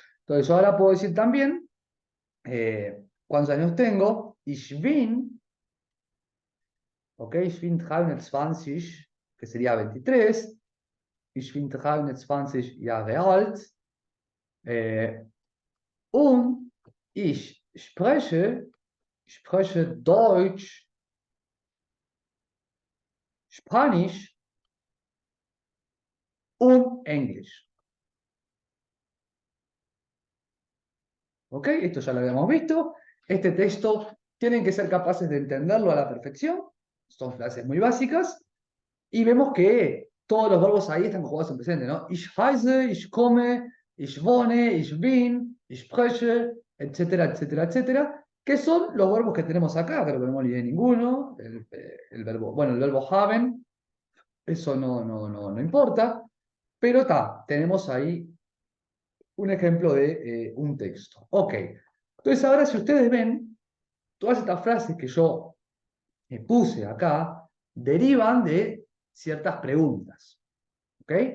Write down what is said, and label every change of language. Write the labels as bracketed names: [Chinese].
[Spanish] Entonces, yo ahora puedo decir también cuántos años tengo. [German] Ich bin, ok, ich bin 23, [Spanish] que sería 23. [German] Ich bin 23 Jahre alt. Äh, und ich spreche Deutsch, Spanisch und Englisch. [Spanish] ¿Ok? Esto ya lo habíamos visto. Este texto tienen que ser capaces de entenderlo a la perfección. Son frases muy básicas. Y vemos que todos los verbos ahí están conjugados en presente, ¿no? [German] Ich heiße, ich komme, ich wohne, ich bin, ich spreche, [Spanish] etcétera, etcétera, etcétera. Que son los verbos que tenemos acá, creo que no me olvidé ninguno. El verbo, bueno, el verbo haben, eso no importa. Pero está, tenemos ahí un ejemplo de un texto. Ok. Entonces ahora si ustedes ven, todas estas frases que yo puse acá derivan de ciertas preguntas. ¿Ok?